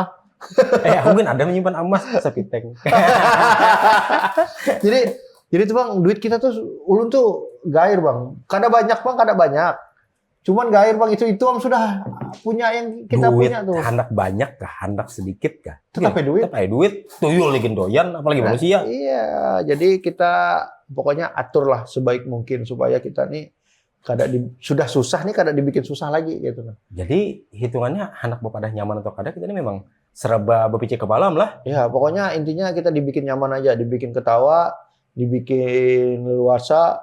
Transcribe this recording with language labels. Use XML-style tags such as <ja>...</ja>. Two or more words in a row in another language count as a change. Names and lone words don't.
<id>Mungkin ada menyimpan emas sepiteng.</id> <bjn>Jadi tuh Bang, duit kita tuh ulun tuh gair Bang. Kada banyak Bang, kada banyak. Cuman gair Bang, itu Bang sudah punya yang kita duit, punya tuh. Hendak banyak kah? Hendak sedikit kah? Tetap duit.</bjn> <id>Tuyul lagi doyan apalagi manusia. Iya, jadi kita pokoknya aturlah sebaik mungkin supaya kita nih sudah susah nih kada dibikin susah lagi gitu. Jadi hitungannya hendak pada nyaman atau kada kita ini memang serba berpikir kepala lah. Ya, pokoknya intinya kita dibikin nyaman aja, dibikin ketawa, dibikin leluasa.</id>